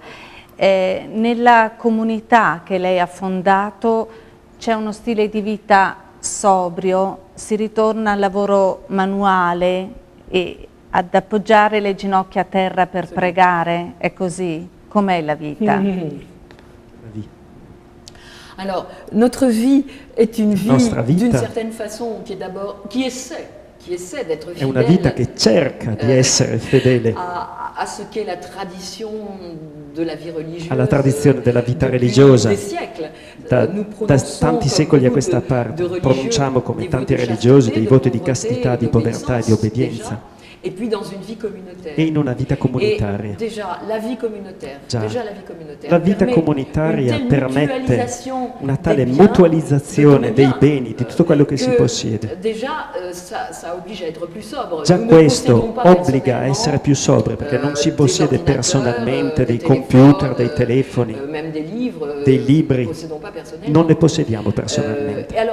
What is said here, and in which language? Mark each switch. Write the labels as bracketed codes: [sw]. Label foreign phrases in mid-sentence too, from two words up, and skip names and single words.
[it] Nella comunità che lei ha fondato c'è uno stile di vita sobrio, si ritorna al lavoro manuale e ad appoggiare le ginocchia a terra per pregare, è così? Com'è la vita? [fr] Alors, notre vie est une vie d'une certaine façon qui essaie d'être fidèle. [it] È una vita che cerca di essere fedele [fr] a ce qu'est la tradition de la vie religieuse, [it] alla tradizione della vita religiosa. Da tanti secoli a questa parte pronunciamo come tanti religiosi dei voti di castità, di povertà e di obbedienza. [fr] Et puis dans une vie communautaire. [it] E in una vita comunitaria. La vita comunitaria permette una tale mutualizzazione dei beni, di tutto quello che si possiede. Già questo obbliga a essere più sobri, perché non si possiede personalmente dei computer, dei telefoni, dei libri, non ne possediamo personalmente.